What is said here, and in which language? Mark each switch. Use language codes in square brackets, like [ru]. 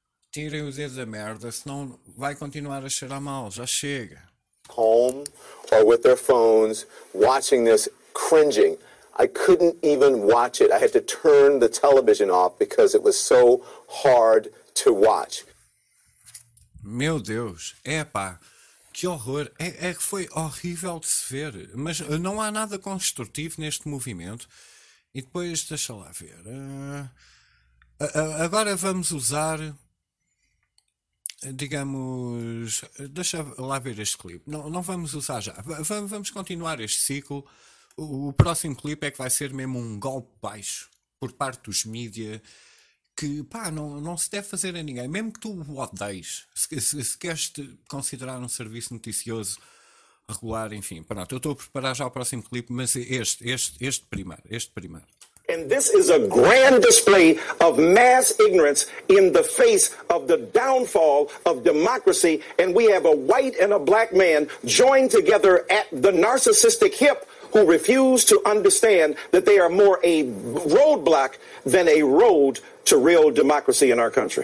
[pt] Tirem o dedo da merda, senão vai continuar a cheirar mal, já chega. [en] Home or with their phones, watching this, cringing. I couldn't even watch it. I had to turn the television off because it was so hard to watch. [pt] Meu Deus, epá, que horror. É que foi horrível de se ver, mas não há nada construtivo neste movimento. E depois, deixa lá ver. Agora vamos usar... Digamos, deixa lá ver este clipe. Não vamos usar já. Vamos continuar este ciclo. O próximo clipe é que vai ser mesmo um golpe baixo por parte dos mídia. Que pá, não se deve fazer a ninguém. Mesmo que tu o odeies, se queres te considerar um serviço noticioso regular, enfim. Pronto, eu estou a preparar já o próximo clipe, mas este primeiro. [en] And this is a grand display of mass ignorance in the face of the downfall of democracy. And we have a white and a black man joined together at the narcissistic hip who refuse to understand that they are more a roadblock than a road to real democracy in our country.